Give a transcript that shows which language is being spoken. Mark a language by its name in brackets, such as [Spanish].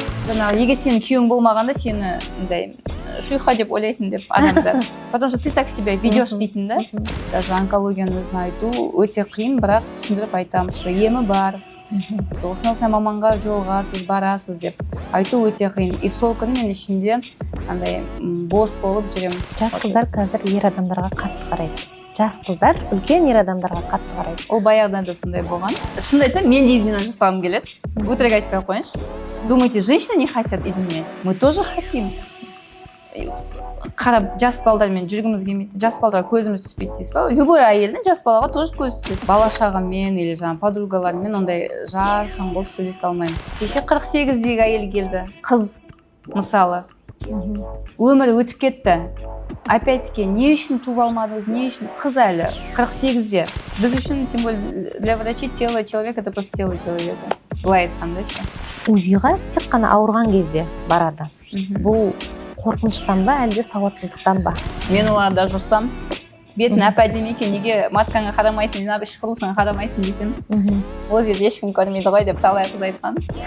[Kazakh] жаңағы егер сенің күйеуің болмағанда сені мындай шлюха деп ойлайтын деп адамдар. [Russian] Потому что ты так себя ведешь [Kazakh] дейтін да. Даже онкологияны өзін айту өте қиын, бірақ түсіндіріп айтамын, что емі бар. Осындай маманға жолғасыз, барасыз деп айту өте қиын. И сол күні мен ішінде андай бос болып жүрем. Жас қыздар қазір ер адамдарға қатты қарайды. Жас қыздар үлкен ер адамдарға қатты қарайды. Ол баяғыдан да сондай болған. Шынымды айтсам, мен де измена жасағым келеді. Өтірік айтпай қойыңызшы. [Russian] Думаете, женщины не хотят изменять? Мы тоже хотим. [Kazakh] Қарап, жас балдармен жүргіміз келмейді, жас балдар көзіміз түспейді дейсіз ба? Любой әйелдің жас балаға тоже көз түседі. Бала шағыммен или жаңағы подругалармен ондай жарқын болып сөйлесе алмаймын. Кеше 48-дегі әйел келді, қыз мысалы. Өмір өтіп кетті. Опять-таки, не үшін туып алмадыңыз, не үшін қыз әлі 48-де. Біз үшін, [Russian] тем более для врачей, тело человека это просто тело человека. [Kazakh] Былай айтқанда ше. УЗИға тек қана ауырған кезде барады. Бұл қорқыныштан ба, әлде сауатсыздықтан ба? Мен оларда жүрсам, бетін әп-әдемі екен, неге маткаңа қарамайсың, неге ішқұрылысыңа қарамайсың десем, ол жерде ешкім көрмейді ғой деп талай қыз айтқан.